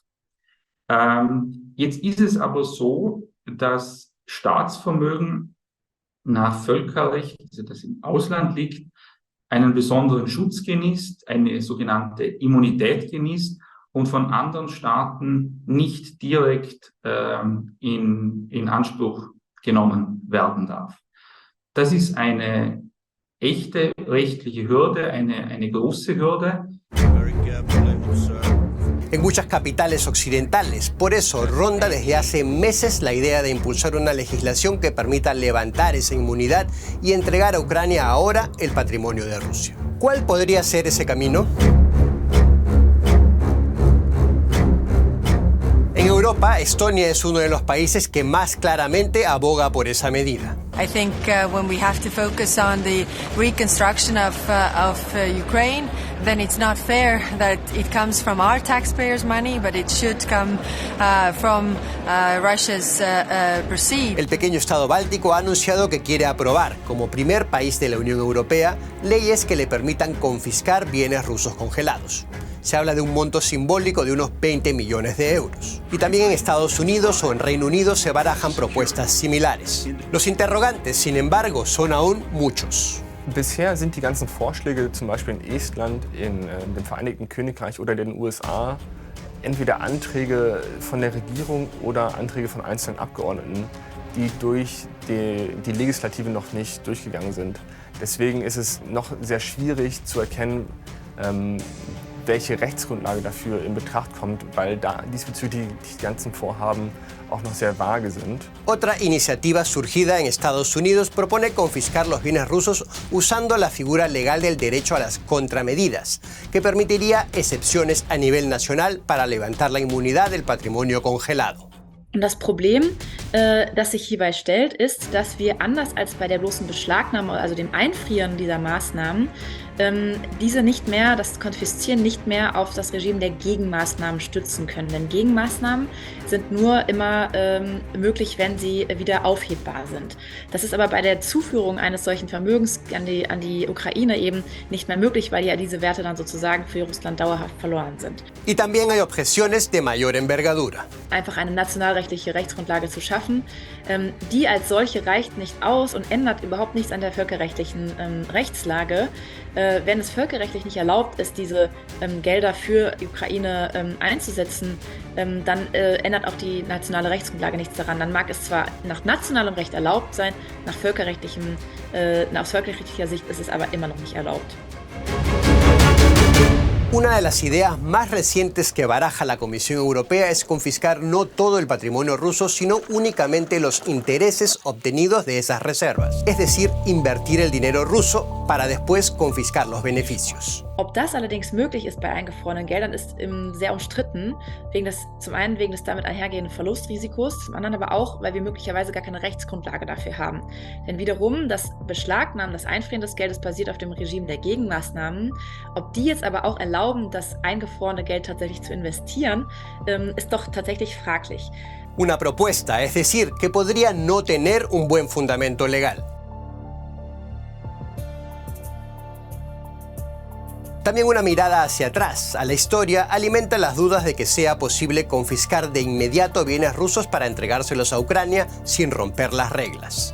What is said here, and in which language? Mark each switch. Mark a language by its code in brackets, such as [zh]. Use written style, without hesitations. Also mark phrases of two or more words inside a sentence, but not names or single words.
[de] Jetzt ist es aber so, dass Staatsvermögen nach Völkerrecht, also das im Ausland liegt, einen besonderen Schutz genießt, eine sogenannte Immunität genießt und von anderen Staaten nicht direkt in Anspruch genommen werden darf. Das ist eine echte rechtliche Hürde, eine große Hürde. [es] En muchas capitales occidentales. Por eso ronda desde hace meses la idea de impulsar una legislación que permita levantar esa inmunidad y entregar a Ucrania ahora el patrimonio de Rusia. ¿Cuál podría ser ese camino? Europa, Estonia es uno de los países que más claramente aboga por esa medida. [en] I think when we have to focus on the reconstruction of Ukraine, then it's not fair that it comes from our taxpayers' money, but it should come from Russia's proceeds. [es] El pequeño estado báltico ha anunciado que quiere aprobar, como primer país de la Unión Europea, leyes que le permitan confiscar bienes rusos congelados. Se habla de un monto simbólico de unos 20 millones de euros. Y también en Estados Unidos o en Reino Unido se barajan propuestas similares. Los interrogantes, sin embargo, son aún muchos. [de] Bisher sind die ganzen Vorschläge, zum Beispiel in Estland, in dem Vereinigten Königreich oder den USA, entweder Anträge von der Regierung oder Anträge von einzelnen Abgeordneten, die durch die Legislative noch nicht durchgegangen sind. Deswegen ist es noch sehr schwierig zu erkennen, welche Rechtsgrundlage dafür in Betracht kommt, weil da diesbezüglich die ganzen Vorhaben auch noch sehr vage sind. [es] Otra iniciativa surgida en Estados Unidos propone confiscar los bienes rusos usando la figura legal del derecho a las contramedidas, que permitiría excepciones a nivel nacional para levantar la inmunidad del patrimonio congelado. [de] Und das Problem, das sich hierbei stellt, ist, dass wir anders als bei der bloßen Beschlagnahme, also dem Einfrieren dieser Maßnahmen, diese nicht mehr, das Konfiszieren nicht mehr auf das Regime der Gegenmaßnahmen stützen können. Denn Gegenmaßnahmen sind nur immer möglich, wenn sie wieder aufhebbar sind. Das ist aber bei der Zuführung eines solchen Vermögens an die Ukraine eben nicht mehr möglich, weil ja diese Werte dann sozusagen für Russland dauerhaft verloren sind. [es] Y también hay objeciones de mayor envergadura. [de] Einfach eine nationalrechtliche Rechtsgrundlage zu schaffen, die als solche reicht nicht aus und ändert überhaupt nichts an der völkerrechtlichen Rechtslage. Wenn es völkerrechtlich nicht erlaubt ist, diese Gelder für die Ukraine einzusetzen, dann ändert auch die nationale Rechtsgrundlage nichts daran. Dann mag es zwar nach nationalem Recht erlaubt sein, aus völkerrechtlicher Sicht ist es aber immer noch nicht erlaubt. [es] Una de las ideas más recientes que baraja la Comisión Europea es confiscar no todo el patrimonio ruso, sino únicamente los intereses obtenidos de esas reservas. Es decir, invertir el dinero ruso para después confiscar los beneficios. [de] Ob das allerdings möglich ist bei eingefrorenen Geldern, ist sehr umstritten. Zum einen wegen des damit einhergehenden Verlustrisikos, zum anderen aber auch, weil wir möglicherweise gar keine Rechtsgrundlage dafür haben. Denn wiederum, das Beschlagnahmen, das Einfrieren des Geldes basiert auf dem Regime der Gegenmaßnahmen. Ob die jetzt aber auch erlauben, das eingefrorene Geld tatsächlich zu investieren, ist doch tatsächlich fraglich. [es] Una propuesta, es decir, que podría no tener un buen fundamento legal. También una mirada hacia atrás, a la historia, alimenta las dudas de que sea posible confiscar de inmediato bienes rusos para entregárselos a Ucrania sin romper las reglas.